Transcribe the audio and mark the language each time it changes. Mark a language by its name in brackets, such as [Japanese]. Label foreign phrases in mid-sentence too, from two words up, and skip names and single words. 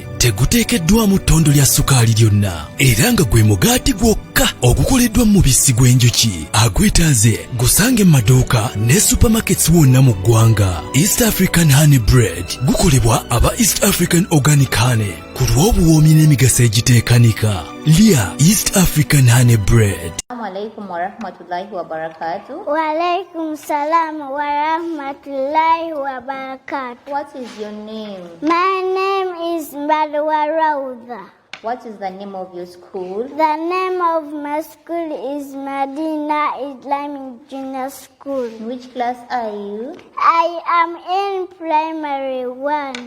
[Ganda] Teguteekeddwamu ttondo lya sukaali lyonna era nga gwe mugaati gwokka ogukoleddwa mu mubisi gw'enjuki. Agwetaaze gusange mu maduuka ne supermarkets wonna mu ggwanga. East African Honey Bread gukolebwa aba East African Organic Honey ku lw'obuwoomi n'emigaso egiteekanika. Lya East African Honey Bread. [Arabic] السلام عليكم ورحمة الله وبركاته. وعليكم السلام ورحمة الله وبركاته. [English] What is your name? My name is Balwa Rawda. What is the name of your school? The name of my school is Medina Islamic Junior School. In which class are you? I am in primary 1.